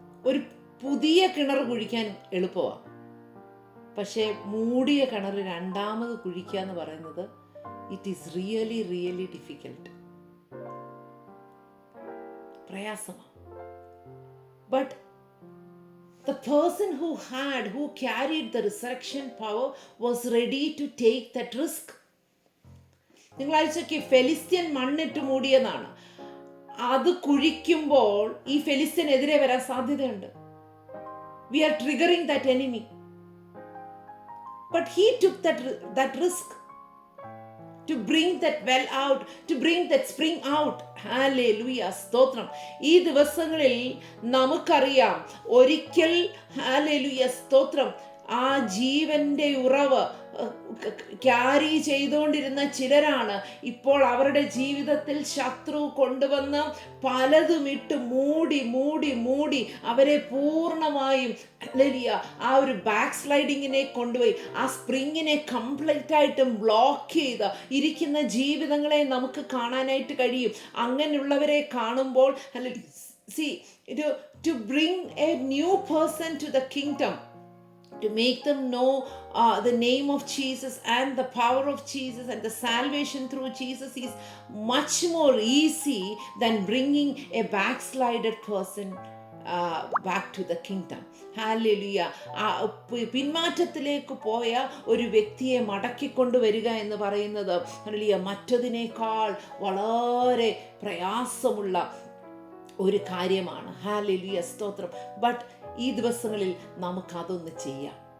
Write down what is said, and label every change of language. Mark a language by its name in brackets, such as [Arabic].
[Malayalam] ഒരു പുതിയ കിണർ കുഴിക്കാൻ എളുപ്പമാണ്, പക്ഷേ മൂടിയ കിണർ രണ്ടാമത് കുഴിക്കുക എന്ന് പറയുന്നത് [English] it is really difficult, [Malayalam] പ്രയാസമാണ്. [English] But the person who carried the resurrection power was ready to take that risk. [Malayalam] നിങ്ങൾ ആലോചിച്ചോക്കെ, ഫെലിസ്ത്യൻ മണ്ണിട്ട് മൂടിയെന്നാണ്. അത് കുഴിക്കുമ്പോൾ ഈ ഫെലിസ്ത്യനെതിരെ വരാൻ സാധ്യതയുണ്ട്. [English] We are triggering that enemy. But he took that risk to bring that well out, to bring that spring out. [Malayalam] Hallelujah, സ്തോത്രം. ഈ ദിവസങ്ങളിൽ നമുക്കറിയാം, ഒരിക്കൽ ഹല്ലേലൂയ, സ്തോത്രം, ആ ജീവന്റെ ഉറവ് ക്യാരി ചെയ്തുകൊണ്ടിരുന്ന ചിലരാണ് ഇപ്പോൾ അവരുടെ ജീവിതത്തിൽ ശത്രു കൊണ്ടുവന്ന് പലതും ഇട്ട് മൂടി അവരെ പൂർണ്ണമായും ആ ഒരു ബാക്ക് സ്ലൈഡിങ്ങിനെ കൊണ്ടുപോയി ആ സ്പ്രിങ്ങിനെ കംപ്ലീറ്റ് ആയിട്ടും ബ്ലോക്ക് ചെയ്ത് ഇരിക്കുന്ന ജീവിതങ്ങളെ നമുക്ക് കാണാനായിട്ട് കഴിയും. അങ്ങനെയുള്ളവരെ കാണുമ്പോൾ [English] See, to bring a new person to the kingdom, to make them know the name of Jesus and the power of Jesus and the salvation through Jesus is much more easy than bringing a backslided person back to the kingdom. [Malayalam] Hallelujah. പിന്മാറ്റത്തിലേക്ക് പോയ ഒരു വ്യക്തിയെ മടക്കിക്കൊണ്ടുവരിക എന്ന് പറയുന്നത് hallelujah മറ്റതിനേക്കാൾ വളരെ പ്രയാസമുള്ള ഒരു കാര്യമാണ്. Hallelujah, സ്തോത്രം. ബട്ട് ഈ ദിവസങ്ങളിൽ നമുക്കതൊന്ന് ചെയ്യാം.